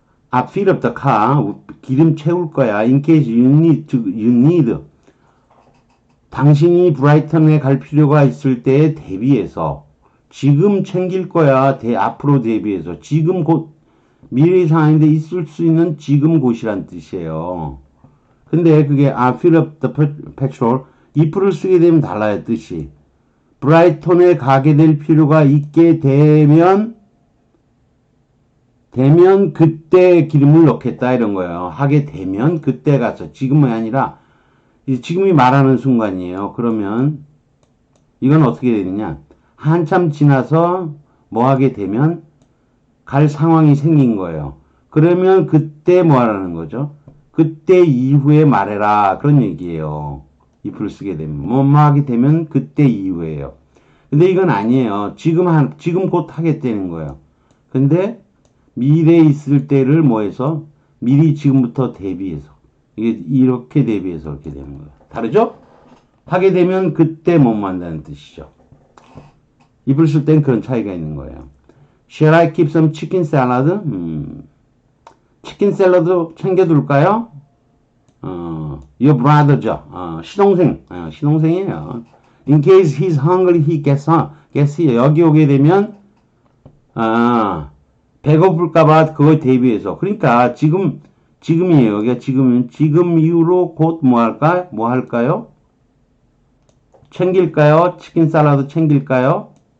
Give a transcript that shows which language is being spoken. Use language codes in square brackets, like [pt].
[en] I fill up the car. [ko] 기름 채울 거야. [en] In case you need. [ko] 당신이 브라이턴에 갈 필요가 있을 때에 대비해서. 지금 챙길 거야. 앞으로 대비해서. 지금 곧 미래 상황인데 있을 수 있는 지금 곳이란 뜻이에요. 근데 그게 [en] I fill up the petrol. [ko] if를 쓰게 되면 달라요. 뜻이. 브라이턴에 가게 될 필요가 있게 되면 그때 기름을 넣겠다 이런 거예요. 하게 되면 그때 가서. 지금이 아니라 지금이 말하는 순간이에요. 그러면 이건 어떻게 되느냐. 한참 지나서 뭐 하게 되면 갈 상황이 생긴 거예요. 그러면 그때 뭐 하라는 거죠? 그때 이후에 말해라. 그런 얘기예요. if를 쓰게 되면. 뭐 하게 되면 그때 이후에요. 근데 이건 아니에요. 지금 곧 하겠다는 거예요. 근데 미래에 있을 때를 뭐해서 미리 지금부터 대비해서 이게 이렇게 대비해서 이렇게 되는 거예요. 다르죠? 하게 되면 그때 뭐뭐 한다는 뜻이죠. 입을 쓸 땐 그런 차이가 있는 거예요. [en] Shall I keep some chicken salad? [ko] 치킨 샐러드 챙겨둘까요? [en] Your brother [ko] 죠. 신동생이에요. [en] In case he's hungry, he gets here. [ko] 여기 오게 되면 배고플까봐 그걸 대비해서. 그러니까 지금이에요. 여기가 지금 이후로 곧 뭐 할까요? 챙길까요? 치킨 샐러드 챙길까요?